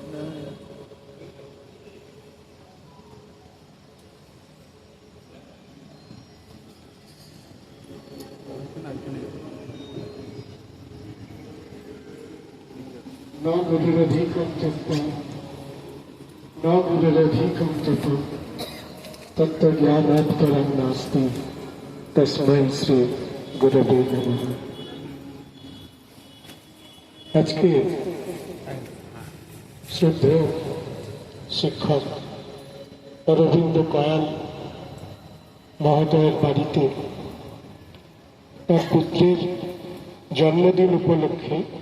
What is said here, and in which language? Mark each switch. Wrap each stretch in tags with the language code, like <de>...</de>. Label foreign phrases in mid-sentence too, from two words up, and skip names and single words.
<sa>न गुरुरधिकं तत्त्वं न गुरुरधिकं तत्त्वं तत्त्वज्ञानात् परं नास्ति तस्मै श्री गुरवे नमः।</sa> <bn>আজকে শ্রদ্ধেয় শিক্ষক অরবিন্দ কয়াল মহোদয়ের বাড়িতে তার পুত্রের জন্মদিন উপলক্ষে</bn>